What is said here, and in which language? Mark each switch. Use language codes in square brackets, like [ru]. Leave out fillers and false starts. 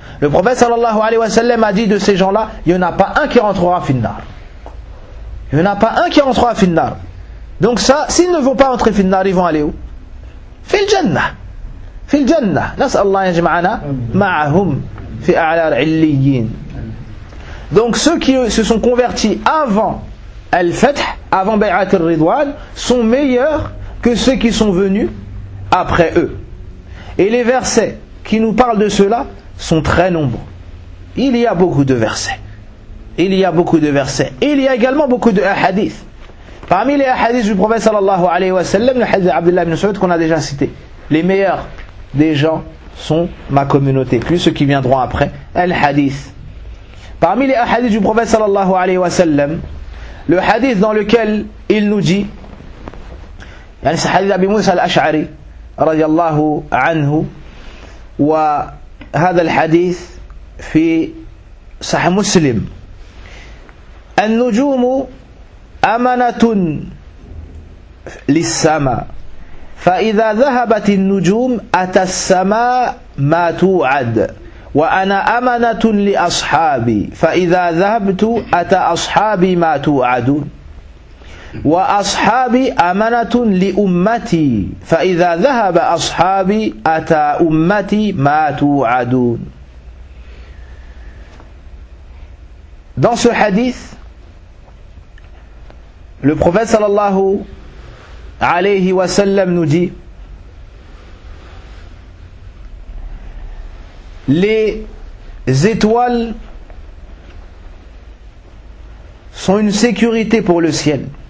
[fr] Le prophète sallallahu alayhi wa sallam a dit de ces gens-là, il n'y en a pas un qui rentrera [ar] fin nar. [fr] Il n'y en a pas un qui rentrera [ar] fin nar. [fr] Donc ça, s'ils ne vont pas entrer fin nar, ils vont aller où? [ar] Fi al-Jannah. في الجنة نسأل الله يجمعنا معهم في أعلى العليين. [fr] Donc ceux qui se sont convertis avant Al-Fath, avant Bay'at al-Ridwan, sont meilleurs que ceux qui sont venus après eux. Et les versets qui nous parlent de cela sont très nombreux. Il y a beaucoup de versets. Il y a également beaucoup de hadiths. Parmi les hadiths du prophète sallallahu alayhi wa sallam, le hadith d'Abdullah ibn Saoud qu'on a déjà cité, les meilleurs des gens sont ma communauté, plus ceux qui viendront après, el hadith. Parmi les hadiths du prophète sallallahu alayhi wa sallam, le hadith dans lequel il nous dit, c'est le hadith d'Abi Moussa al-Ash'ari radiallahu anhu, [ar] wa هذا الحديث في صحيح مسلم النجوم أمانة للسماء فإذا ذهبت النجوم أتى السماء ما توعد وأنا أمانة لأصحابي فإذا ذهبت أتى أصحابي ما توعدون وأصحابي أمانة لأمتي فإذا ذهب أصحابي أتى أمتي ما توعدون. [fr] Dans ce hadith, le prophète sallallahu alayhi wa sallam nous dit, les étoiles sont une sécurité pour le ciel.